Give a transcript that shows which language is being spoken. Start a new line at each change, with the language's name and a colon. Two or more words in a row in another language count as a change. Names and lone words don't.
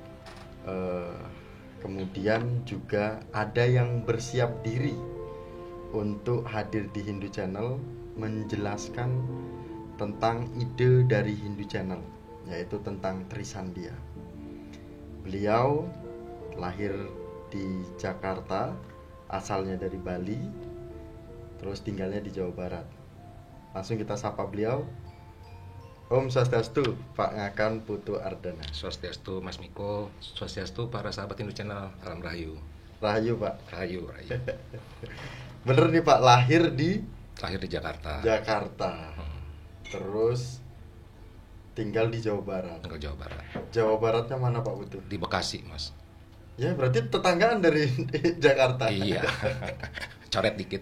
Indonesian: Kemudian juga ada yang bersiap diri untuk hadir di Hindu Channel menjelaskan tentang ide dari Hindu Channel, yaitu tentang Trisandia. Beliau lahir di Jakarta, asalnya dari Bali, terus tinggalnya di Jawa Barat. Langsung kita sapa beliau.
Balinese: Om Swastiastu, Pak Ngakan Putu Ardana.
Indonesian: Swastiastu Mas Miko, Swastiastu para sahabat Hindu Channel, Salam Rahayu. Rahayu Pak. Rahayu. Bener nih Pak, lahir di Jakarta. Terus tinggal di Jawa Barat. Jawa Baratnya mana Pak Putu? Di Bekasi Mas. Ya berarti tetanggaan dari Jakarta. Iya. Coret dikit.